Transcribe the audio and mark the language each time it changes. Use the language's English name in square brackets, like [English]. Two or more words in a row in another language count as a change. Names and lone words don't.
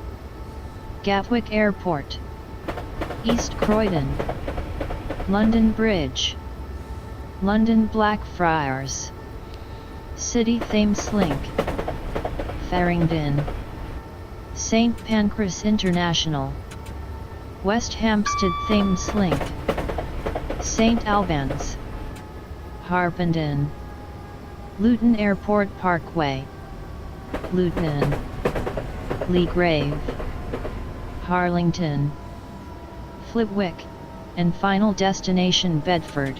[English] Gatwick Airport, East Croydon, London Bridge, London Blackfriars, City Thameslink, Farringdon, St Pancras International, West Hampstead Thameslink, St Albans, Harpenden, Luton Airport Parkway, Luton, Leagrave, Harlington, Flitwick, and final destination Bedford.